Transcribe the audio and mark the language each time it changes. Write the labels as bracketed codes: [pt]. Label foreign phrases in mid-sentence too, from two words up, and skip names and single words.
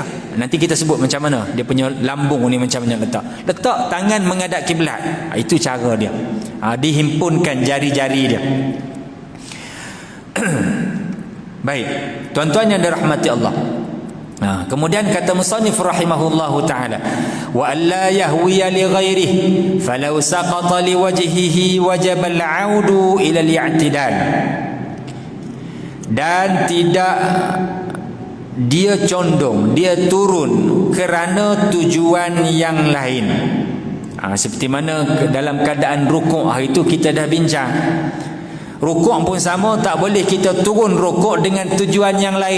[ms] Nanti kita sebut macam mana dia punya lambung ni macam mana letak. Letak tangan menghadap kiblat. Itu cara dia. Dihimpunkan jari-jari dia. Baik, tuan-tuan yang dirahmati Allah. Kemudian kata musannif [ar] رحمه الله تعالى، وألا يهوي لغيره فلو سقط لوجهه وجب العود إلى الاعتدال. [ms] Dan tidak dia condong, dia turun kerana tujuan yang lain. Seperti mana dalam keadaan rukuk, hari itu kita dah bincang. Rukuk pun sama, tak boleh kita turun rukuk dengan tujuan yang lain.